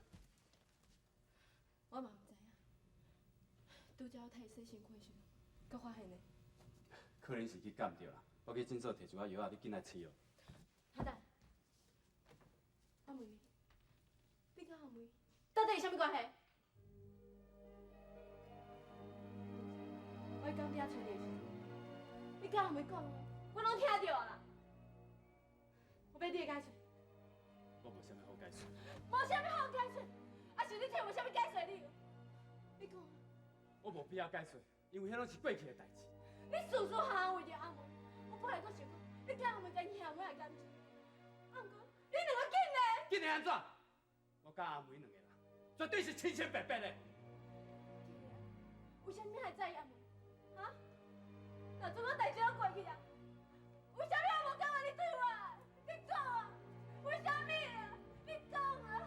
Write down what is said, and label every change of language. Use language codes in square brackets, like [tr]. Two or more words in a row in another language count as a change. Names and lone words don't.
[nan] 我嘛唔知影，拄则我睇洗身躯时，才发现的。可能是去感着啦。我去诊所摕一寡药啊，你紧来吃哦。阿蛋，我问你，你甲阿妹到底是啥物关系？我刚伫遐找你的时阵，你甲阿妹讲的，我拢听到啦。我要你的解释。我无啥物好解释。无啥物好解释，啊是你听无啥物解释你？你讲。我无必要解释，因为迄拢是过去的代志。你事事行为着阿妹，我本来阁想讲，你甲阿妹甲兄妹的感情，啊毋过你两个竟然…… 竟然安怎？我甲阿妹两个人绝对是清清白白的。为什么你还在意阿妹？啊？那这款代志都过去啊，为什么还无感觉你对我？你讲啊！为什么啊？你讲啊！